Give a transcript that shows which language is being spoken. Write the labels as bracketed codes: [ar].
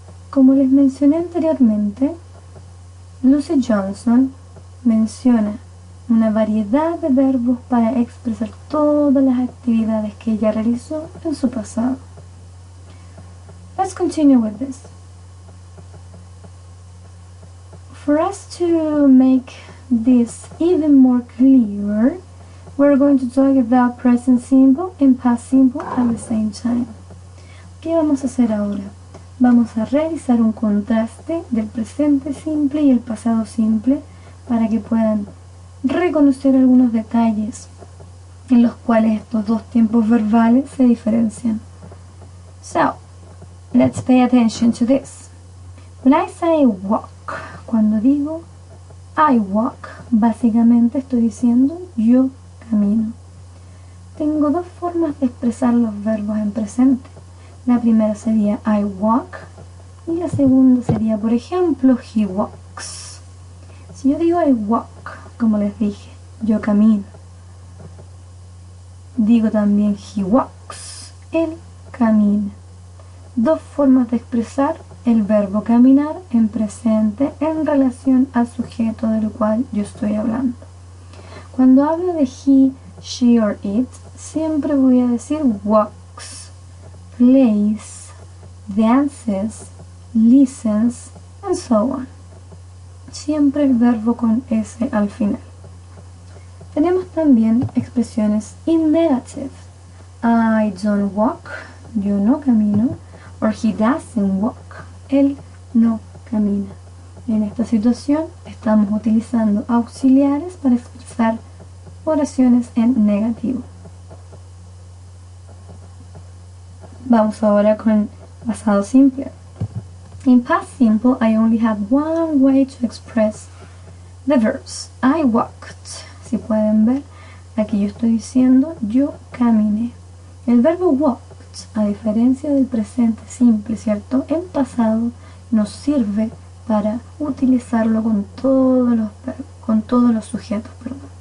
[es] Como les mencioné anteriormente, Lucy Johnson menciona una variedad de verbos para expresar todas las actividades que ella realizó en su pasado. [en] Let's continue with this. For us to make this even more clear, we're going to talk about present simple and past simple at the same time. [es] ¿Qué vamos a hacer ahora? Vamos a realizar un contraste del presente simple y el pasado simple para que puedan reconocer algunos detalles en los cuales estos dos tiempos verbales se diferencian. [en] So, let's pay attention to this. When I say walk, [es] cuando digo [en] I walk, [es] básicamente estoy diciendo yo camino. Tengo dos formas de expresar los verbos en presente. La primera sería [en] I walk [es] y la segunda sería, por ejemplo, [en] he walks. [es] Si yo digo [en] I walk, [es] como les dije, yo camino. Digo también [en] he walks, [es] él camina. Dos formas de expresar el verbo caminar en presente en relación al sujeto del cual yo estoy hablando. Cuando hablo de [en] he, she or it, [es] siempre voy a decir [en] walks, plays, dances, listens, and so on. [es] Siempre el verbo con S al final. Tenemos también expresiones [en] in negative. I don't walk, [es] yo no camino, [en] or he doesn't walk, [es] él no camina. En esta situación estamos utilizando auxiliares para expresar oraciones en negativo. Vamos ahora con pasado simple. [en] In past simple, I only have one way to express the verbs. I walked. [es] Si pueden ver, aquí yo estoy diciendo yo caminé. El verbo walked, a diferencia del presente simple, ¿cierto? En pasado nos sirve para utilizarlo con todos los sujetos, perdón.